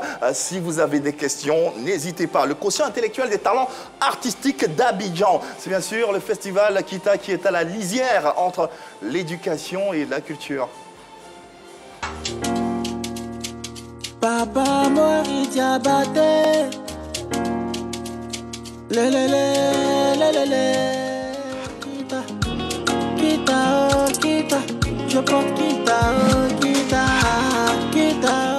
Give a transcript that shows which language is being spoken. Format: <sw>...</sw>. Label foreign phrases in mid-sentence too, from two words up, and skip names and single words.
<fr>Si vous avez des questions, n'hésitez pas. Le quotient intellectuel des talents artistiques d'Abidjan. C'est bien sûr le festival Kita qui est à la lisière entre l'éducation et la culture. Papa Mori Diabaté. Kita, oh, kita, je porte kita, oh, kita, kita,</fr>